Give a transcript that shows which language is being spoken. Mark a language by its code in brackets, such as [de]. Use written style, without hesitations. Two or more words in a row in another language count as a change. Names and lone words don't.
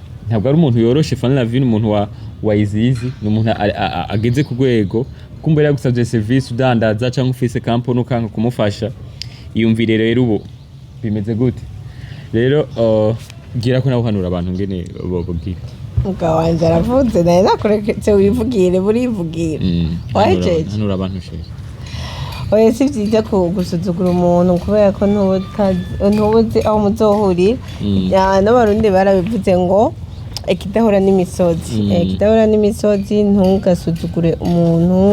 [rn] ntabwo ari umuntu yoroshe Fanny Lavine umuntu wa izizi ni umuntu ageze ku rwego kumbe yagusabye service udandaza cyangwa ufise company ukanga kumufasha iyumvire rero ubu bimeze gute rero gira ko nawe hanura abantu ngene bogira mugabo wanje aravuze naye nakureketse wivugire burivugira wajeje hanura abantu sheri oya si byiza gusuzugura umuntu kubera ko ntubuzi aho muzohurira n'abarundi barabivuze ngo ikidahura n'imisozi ntugasuzugure umuntu